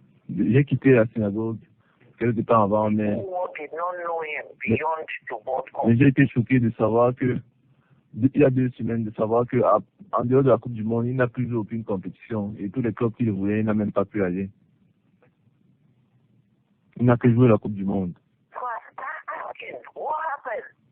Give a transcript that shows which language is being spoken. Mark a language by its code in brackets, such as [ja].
[fr] J'ai quitté la synagogue quelque temps avant, mais [en] Did not know him beyond the World Cup. [fr] j'ai été choqué de savoir que, il y a 2 semaines, de savoir que en dehors de la Coupe du Monde, il n'a plus joué aucune compétition. Et tous les clubs qu'il voulait, il n'a même pas pu aller. Il n'a que joué la Coupe du Monde. [en] So I started asking, what happened?